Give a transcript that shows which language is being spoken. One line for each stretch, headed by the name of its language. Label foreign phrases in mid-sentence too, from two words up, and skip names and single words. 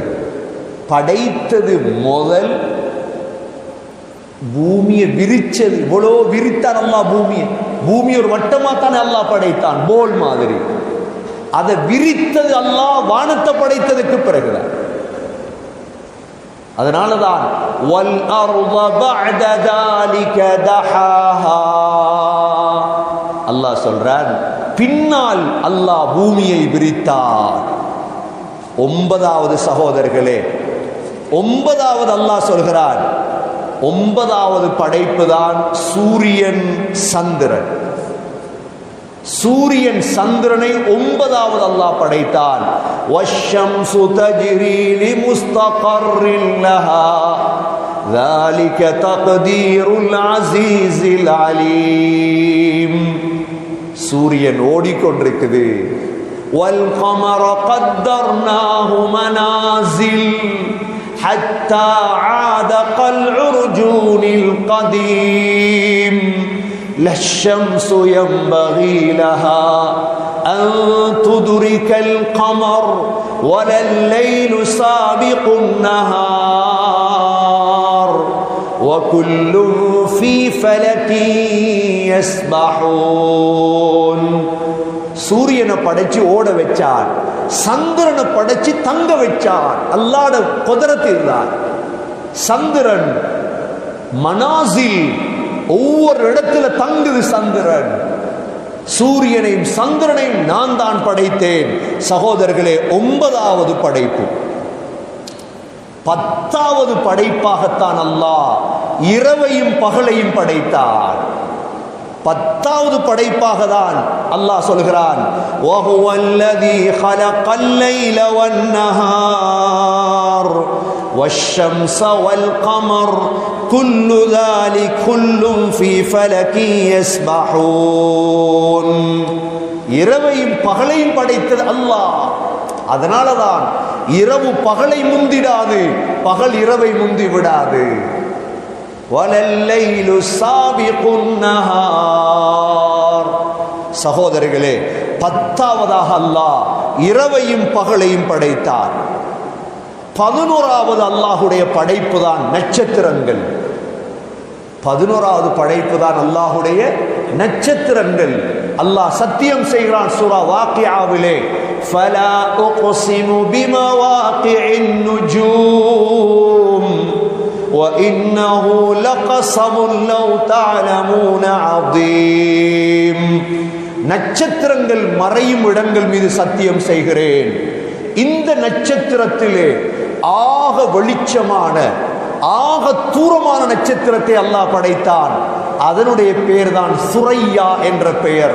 Tamil: படைத்தது முதல், பூமியை விரிச்சது. இவ்வளோ விரித்தான் அல்லாஹ் பூமியை. பூமி ஒரு வட்டமா தானே அல்லாஹ் படைத்தான், போல் மாதிரி. அதை விரித்தது அல்லாஹ் வானத்தை படைத்ததுக்கு பிறகுதான்.
Arabic: அதனாலதான் والأرض بعد ذلك دحاها,
Tamil: அல்லாஹ் சொல்றான் பின்னால் அல்லாஹ் பூமியை விரித்தார். 9வது சகோதரர்களே, 9வது அல்லாஹ் சொல்கிறான், 9வது படைப்பு தான் சூரியன் சந்திரன். சூரியன் சந்திரனை 9வது அல்லாஹ் படைத்தான்.
Arabic: والشمس تجري لمستقر لها ذلك تقدير العزيز العليم.
Tamil: சூரியன் ஓடிக்கொண்டிருக்குது.
Arabic: والقمر قدرناه منازل حتى عاد كالعرجون القديم. لا الشمس ينبغي لها أن تدرك القمر ولا الليل سابق النهار وكل في فلك يسبحون.
Tamil: சூரியனை படைச்சு ஓட வச்சார், சந்திரனை படைச்சு தங்க வச்சார். அல்லாஹ்ட குதிரத் இருந்தார். சந்திரன் மனாசில், ஒவ்வொரு இடத்துல தங்குது சந்திரன். சூரியனையும் சந்திரனையும் நான் தான் படைத்தேன். சகோதரர்களே, 9வது படைப்பு. 10வது படைப்பாகத்தான் அல்லாஹ் இரவையும் பகலையும் படைத்தார். 10வது படைப்பாக தான் அல்லாஹ் சொல்கிறான்,
Arabic: وَهُوَ الَّذِي خَلَقَ اللَّيْلَ وَالنَّهَارَ وَالشَّمْسَ وَالْقَمَرَ குல்லு ذلك குல்லும் في فلك يسبحون.
Tamil: இரவையும் பகலையும் படைத்தது அல்லாஹ். அதனாலதான் இரவு பகலை முந்திடாது, பகல் இரவை முந்தி விடாது.
Arabic: ولا الليل سابق النهار.
Tamil: சகோதரர்களே, 10ஆவதாக அல்லாஹ் இரவையும் பகலையும் படைத்தார். 11ஆவது அல்லாஹுடைய படைப்பு தான் நட்சத்திரங்கள். 11ஆவது படைப்பு தான் அல்லாஹுடைய நட்சத்திரங்கள். அல்லாஹ் சத்தியம் செய்கிறான் சூரா வாக்கியாவிலே,
Arabic: فلا أقسم بمواقع النجوم وإنه لقسم لو تعلمون عظيم.
Tamil: நட்சத்திரங்கள் மறையும் இடங்கள் மீது சத்தியம் செய்கிறேன். இந்த நட்சத்திரத்திலே ஆக வெளிச்சமான ஆக தூரமான நட்சத்திரத்தை அல்லாஹ் படைத்தான். அதனுடைய பெயர் தான் சுரையா என்ற பெயர்.